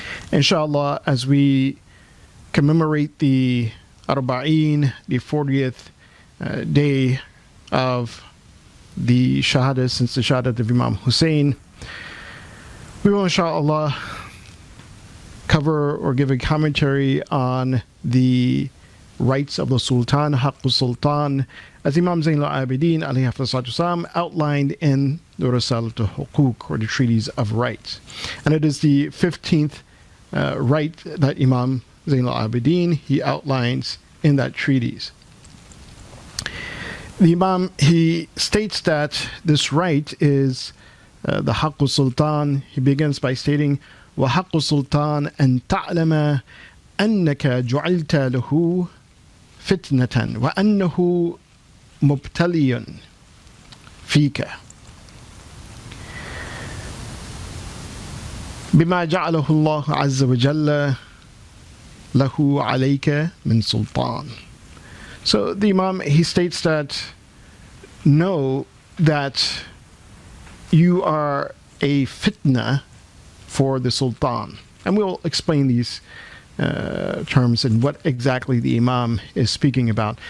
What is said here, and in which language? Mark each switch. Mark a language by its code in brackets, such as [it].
[en] Inshallah, as we commemorate the Arba'een, the 40th day of the Shahadat, since the Shahadat of Imam Hussein, we will inshallah cover or give a commentary on the rights of the Sultan, Haqqul Sultan, as Imam Zain al-Abidin alayhi salatu outlined in the Risalat al-Huquq, or the Treaties of Rights. And it is the 15th right that Imam Zain al-Abidin, he outlines in that treatise. The Imam, he states that this right is the Haqqul Sultan. He begins by stating, [ar] وَحَقُّ السُّلْطَانِ أَن تَعْلَمَ أَنَّكَ جُعِلْتَ لَهُ فِتْنَةً وَأَنَّهُ مُبْتَلِيٌ فِيكَ بما جعله الله عز وجل له عليك من سلطان. [en] So the Imam, he states that know that you are a fitna for the Sultan. And we'll explain these terms and what exactly the Imam is speaking about.